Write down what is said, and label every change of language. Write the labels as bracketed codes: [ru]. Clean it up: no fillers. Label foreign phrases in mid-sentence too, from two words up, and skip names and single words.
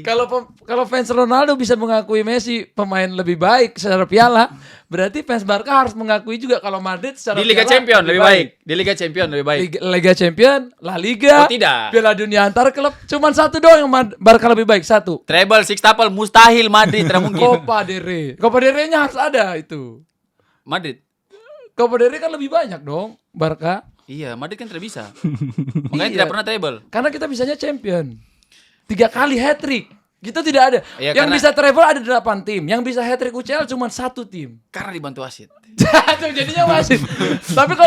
[id] Kalau fans Ronaldo bisa mengakui Messi pemain lebih baik secara piala, berarti fans Barca harus mengakui juga kalau Madrid secara Di Liga piala Champion lebih baik. Di Liga Champion lebih baik. Liga Champion, La Liga, Oh, tidak. Piala Dunia antar klub, cuman satu doang yang Barca lebih baik, satu. Treble, sextuple mustahil Madrid, tidak mungkin. Copa del Rey. Copa del Rey-nya harus ada itu. Madrid. Copa del Rey kan lebih banyak dong, Barca. Iya, Madrid kan tidak bisa. Makanya Iya. tidak pernah treble. Karena kita bisanya champion. 3 kali hat-trick. Gitu tidak ada. Iya, yang karena- bisa treble ada 8 tim. Yang bisa hat-trick UCL cuma 1 tim. Karena dibantu wasit. Tuh, jadinya wasit. Tapi kalau